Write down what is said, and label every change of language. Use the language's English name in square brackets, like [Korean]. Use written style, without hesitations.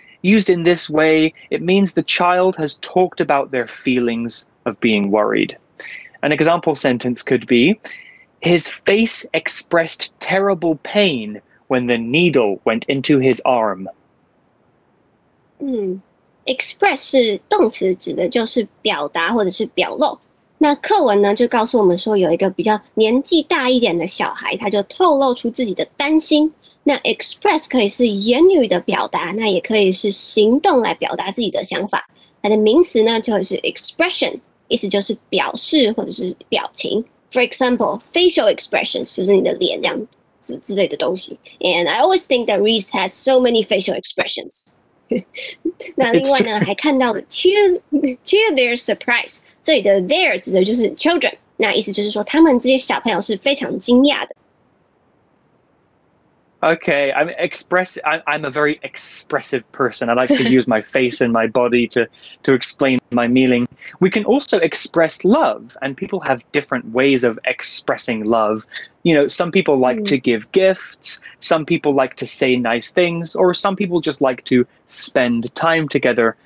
[English] Used in this way, it means the child has talked about their feelings of being worried. An example sentence could be, his face expressed terrible pain when the needle went into his arm. [Chinese] Express 是动词，指的就是表达或者是表露。那课文呢，就告诉我们说，有一个比较年纪大一点的小孩，他就透露出自己的担心。那 express 可以是言语的表达，那也可以是行动来表达自己的想法。它的名词呢，就会是 expression， 意思就是表示或者是表情。 [English] For example, facial expressions [Chinese] 就是你的脸这样子之类的东西。 [English] And I always think that Reese has so many facial expressions. [Chinese] 那另外呢，还看到了 [English] to their surprise， [Chinese] 这里的 their 指的就是 children， 那意思就是说他们这些小朋友是非常惊讶的。 [English] Okay, I'm a very expressive person. I like to use my face and my body to explain my meaning. We can also express love, and people have different ways of expressing love. You know, some people like to give gifts, some people like to say nice things, or some people just like to spend time together.